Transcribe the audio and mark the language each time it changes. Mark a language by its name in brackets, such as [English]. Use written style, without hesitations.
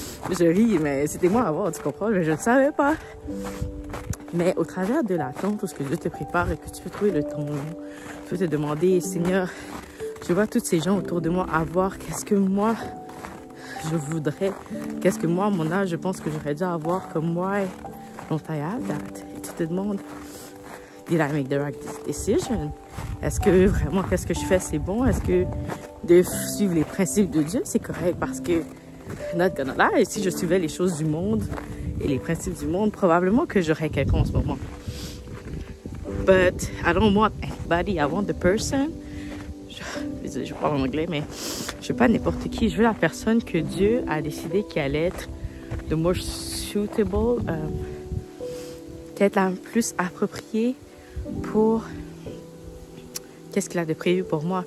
[French] Je ris, mais c'était moi avant, tu comprends? Mais je ne savais pas. Mais au travers de l'attente, parce que Dieu te prépare et que tu peux trouver le temps long, tu peux te demander, Seigneur, je vois tous ces gens autour de moi avoir qu'est-ce que moi je voudrais, qu'est-ce que moi, à mon âge, je pense que j'aurais dû avoir comme moi. [English] Donc, I have that. Et tu te demandes, did I make the right decision? [French] Est-ce que vraiment, qu'est-ce que je fais, c'est bon? Est-ce que de suivre les principes de Dieu, c'est correct? Parce que, not gonna lie, si je suivais les choses du monde et les principes du monde, probablement que j'aurais quelqu'un en ce moment. [English] But I don't want anybody. I want the person. [French] Je parle en anglais, mais je veux pas n'importe qui. Je veux la personne que Dieu a décidé qu'elle allait être the more suitable, peut-être la plus appropriée pour qu'est-ce qu'il a de prévu pour moi.